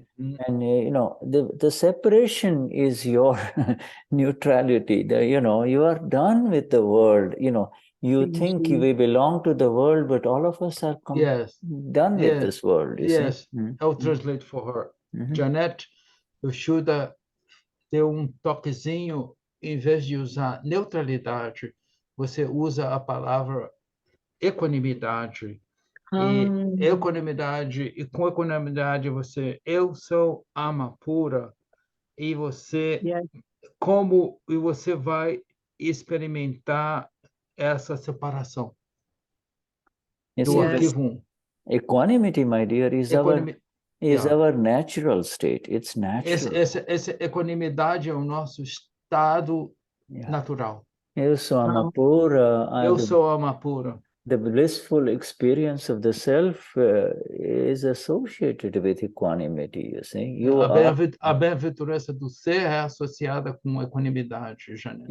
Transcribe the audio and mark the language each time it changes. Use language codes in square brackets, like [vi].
[en] And you know, the separation is your neutrality. You are done with the world. You know, you think we belong to the world, but all of us are done with this world. You see? I'll translate for her. [pt] Janete, o Shuddha deu toquezinho, em vez de usar neutralidade, você usa a palavra equanimidade. E equanimidade, e com equanimidade eu sou alma pura, e você e você vai experimentar essa separação do arquivo 1. [en] Equanimity, my dear, is our natural state. It's natural. [pt] Essa equanimidade é o nosso estado natural. Eu sou alma pura. Eu sou alma pura. [en] The blissful experience of the self is associated with equanimity, you see. [pt] A bem-aventurança do ser é associada com equanimidade, Janete.